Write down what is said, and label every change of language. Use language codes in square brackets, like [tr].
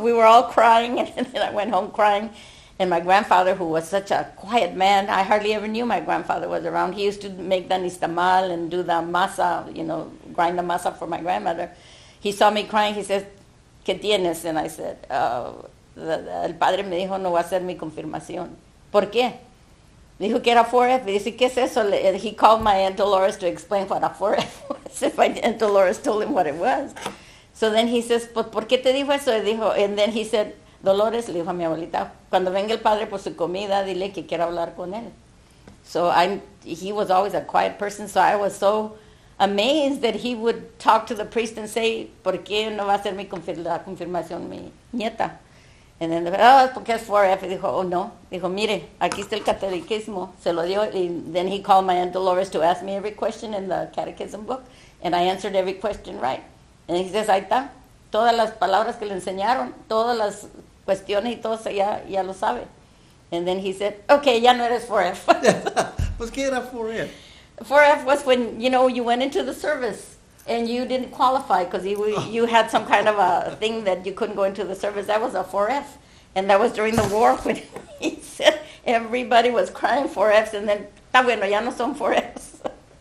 [en] We were all crying, and then I went home crying. And my grandfather, who was such a quiet man, I hardly ever knew my grandfather was around. He used to make the nistamal and do the masa, grind the masa for my grandmother. He saw me crying. He says, [es] ¿Qué tienes? [en] And I said, [es] el padre me dijo, no va a ser mi confirmación. ¿Por qué? Dijo que era 4F. Dice, ¿qué es eso? [en] He called my Aunt Dolores to explain what a 4F was. If my Aunt Dolores told him what it was. So then he says, [es] pues, ¿por qué te dijo eso? [en] And then he said, [es] Dolores, le dijo a mi abuelita, cuando venga el padre por su comida, dile que quiero hablar con él. [en] So he was always a quiet person, so I was so amazed that he would talk to the priest and say, [es] ¿por qué no va a ser la confirmación mi nieta? [en] And then, [es] porque es 4F. Dijo, oh, no. Dijo, mire, aquí está el catequismo. Se lo dio. [en] And then he called my Aunt Dolores to ask me every question in the catechism book, and I answered every question right. And he says, [es] ahí está. Todas las palabras que le enseñaron, todas las cuestiones y todo ya lo sabe. [en] And then he said, okay, [es] ya no eres 4F. Pues, ¿qué era 4F? [en] 4F was when, you went into the service and you didn't qualify because you had some kind of a thing that you couldn't go into the service. That was a 4F. And that was during the war when he said everybody was crying 4Fs, and then, [es] está bueno, ya no son 4Fs.